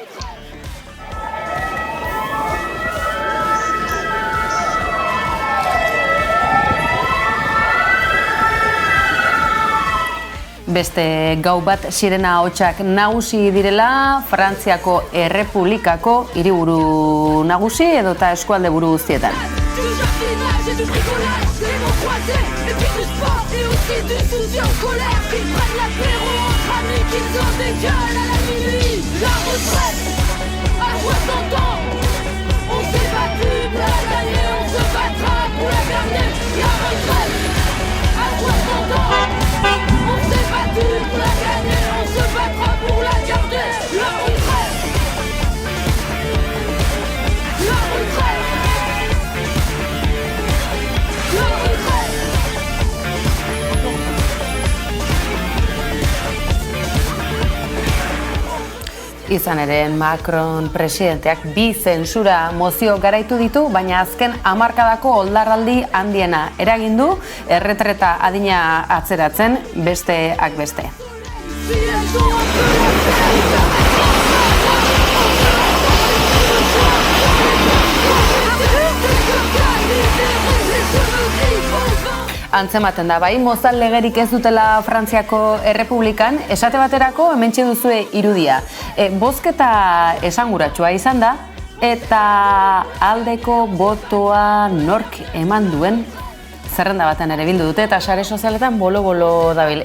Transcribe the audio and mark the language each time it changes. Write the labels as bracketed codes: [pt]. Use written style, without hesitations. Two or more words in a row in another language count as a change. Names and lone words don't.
[eu] Beste gau bat sirena hotsak nagusi direla Frantziako Errepublikako hiriburu nagusi edota eskualde buru guztietan. [fr] jardinage et du bricolage, les mots croisés, et puis du sport et aussi du souci en colère. Qu'ils prennent l'apéro entre amis, qu'ils en dégueulent à la minuit. La retraite à 60 ans, on s'est battu pour la gagner, on se battra pour la garder. La retraite à 60 ans, on s'est battu pour la gagner, on se battra pour la garder. La retraite, la retraite, la retraite. [eu] Izan ere, Macron presidenteak bi zentsura mozio garaitu ditu, baina azken hamarkadako oldarraldi handiena eragin du erretreta adina atzeratzen besteak beste. [fr] Si elles ont un peu la [eu] Antzematen da, bai, mozal legerik ez dutela Frantziako Errepublikan, esate baterako hementxe duzue irudia. Bozketa esanguratsua izan da, eta aldeko botoa nork eman duen zerrenda batean ere bildu dute, eta sare sozialetan bolo-bolo dabil.